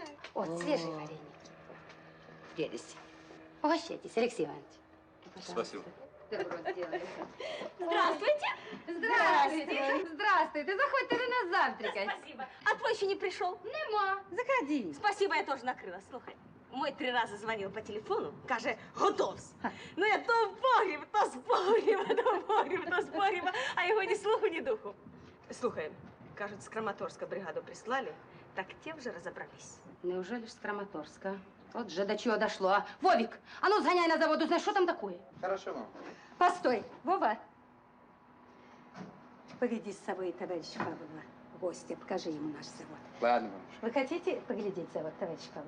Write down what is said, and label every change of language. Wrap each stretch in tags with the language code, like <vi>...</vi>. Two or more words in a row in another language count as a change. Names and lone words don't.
<ru>Вот, свежие вареники. Прелесть. Угощайтесь, Алексей Иванович. Спасибо. Добро сделали. Здравствуйте. Здравствуйте. Здравствуйте.</ru> <uk>Заходьте до нас завтракать.</uk> <ru>Спасибо. А твой еще не пришел?</ru> <uk>Нема. Заходи.</uk> <ru>Спасибо, я тоже накрила.</ru> <uk>Слухай, мой 3 рази дзвонив по телефону, каже, готовсь. Ну я то в погріб, то з погріба, то в погріб, то з погріба, а його ні слуху, ні духу. Слухай, кажуть, з Краматорська бригаду прислали, так те вже розібрались.</uk> <ru>Неужели ж с Краматорска? Вот же до чего дошло, а? Вовик, а ну сгоняй на завод, узнай, что там такое. Хорошо, мама. Постой, Вова. Поведи с собой товарища Павлова в гости, покажи ему наш завод. Ладно, бабушка. Вы хотите поглядеть завод, товарищ Павлов?</ru>